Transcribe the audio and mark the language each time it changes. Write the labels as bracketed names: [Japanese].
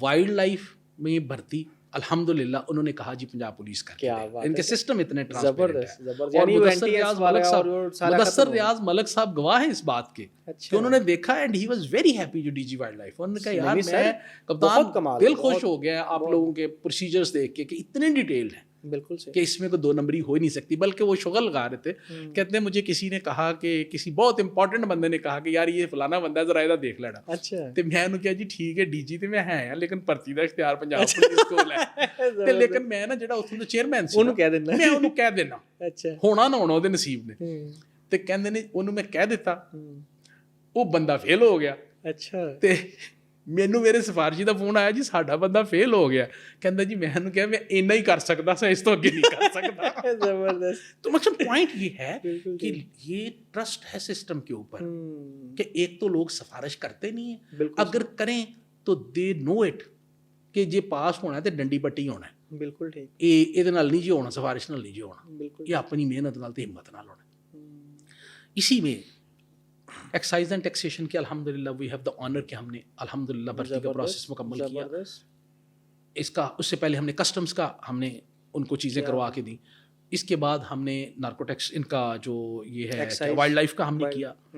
[Hindi] Wild life में भर्ती अल्हम्दुलिल्लाह उन्होंने कहा जी पंजाब पुलिस का क्या इनके सिस्टम इतने ट्रांसपेरेंट है। और मुदस्सर रियाज मलिक साहब गवाह है इस बात के कि उन्होंने देखा [English] and he was very happy [Hindi] जो डीजी वाइल्ड लाइफ। उन्होंने कहा यार मैं कप्तान दिल खुश हो गया आप लोगों के प्रोसीजर्स देख के कि इतने डिटेल्ड हैं। बिल्कुल सही कि इसमें कोई 2 नंबरी हो ही नहीं सकती। बल्कि वो शुगल लगा रहे थे, कहते हैं मुझे किसी ने कहा कि किसी बहुत इंपॉर्टेंट बंदे ने कहा कि यार ये फलाना बंदा जरा [Punjabi] ਇਹਦਾ ਦੇਖ ਲੈਣਾ। [Hindi] अच्छा [Punjabi] ਤੇ ਮੈਂ ਉਹਨੂੰ ਕਿਹਾ ਜੀ ਠੀਕ ਹੈ ਡੀਜੀ ਤੇ ਮੈਂ ਹੈ ਆ ਲੇਕਿਨ ਭਰਤੀ ਦਾ ਇਖਤਿਆਰ ਪੰਜਾਬ ਪੁਲਿਸ ਕੋਲ ਹੈ ਤੇ ਲੇਕਿਨ ਮੈਂ ਨਾ ਜਿਹੜਾ ਉੱਥੋਂ ਦਾ ਚੇਅਰਮੈਨ ਸੀ ਉਹਨੂੰ ਕਹਿ ਦੇਣਾ, ਮੈਂ ਉਹਨੂੰ ਕਹਿ ਦੇਣਾ ਅੱਛਾ ਹੋਣਾ ਨਾ ਹੋਣਾ ਉਹਦੇ ਨਸੀਬ ਨੇ। ਤੇ ਕਹਿੰਦੇ ਨੇ ਉਹਨੂੰ ਮੈਂ ਕਹਿ ਦਿੱਤਾ, ਉਹ ਬੰਦਾ ਫੇਲ ਹੋ ਗਿਆ। ਅੱਛਾ ਤੇ ਮੈਨੂੰ ਮੇਰੇ ਸਿਫਾਰਸ਼ੀ ਦਾ ਫੋਨ ਆਇਆ ਜੀ ਸਾਡਾ ਬੰਦਾ ਫੇਲ ਹੋ ਗਿਆ। ਕਹਿੰਦਾ ਜੀ ਮੈਂ ਉਹਨੂੰ ਕਿਹਾ ਮੈਂ ਇੰਨਾ ਹੀ ਕਰ ਸਕਦਾ ਸਾਂ, ਇਸ ਤੋਂ ਅੱਗੇ ਨਹੀਂ ਕਰ ਸਕਦਾ। [Hindi] जबरदस्त। तो मतलब पॉइंट ये है कि ये ट्रस्ट है सिस्टम के ऊपर कि एक तो लोग सिफारिश करते नहीं है, अगर करें तो [English] they know it [Hindi] कि जे पास होना है तो डंडी पट्टी होना है। बिल्कुल ठीक। [Punjabi] ਇਹਦੇ ਨਾਲ ਨਹੀਂ ਜੀ ਹੋਣਾ, ਸਿਫਾਰਿਸ਼ ਨਾਲ ਨਹੀਂ ਜੀ ਹੋਣਾ, [Hindi] बिल्कुल [Punjabi] ਇਹ ਆਪਣੀ ਮਿਹਨਤ ਨਾਲ ਤੇ ਹਿੰਮਤ ਨਾਲ ਹੋਣਾ। [Hindi] इसी में एक्साइज एंड टैक्सेशन के अल्हम्दुलिल्लाह [English] we have the honour [Hindi] कि हमने अल्हम्दुलिल्लाह भर्ती का प्रोसेस मुकम्मल किया। इसका उससे पहले हमने कस्टम्स का हमने उनको चीज़ें करवा के दी। इसके बाद हमने नार्कोटेक्स इनका जो ये है वाइल्ड लाइफ का हमने किया।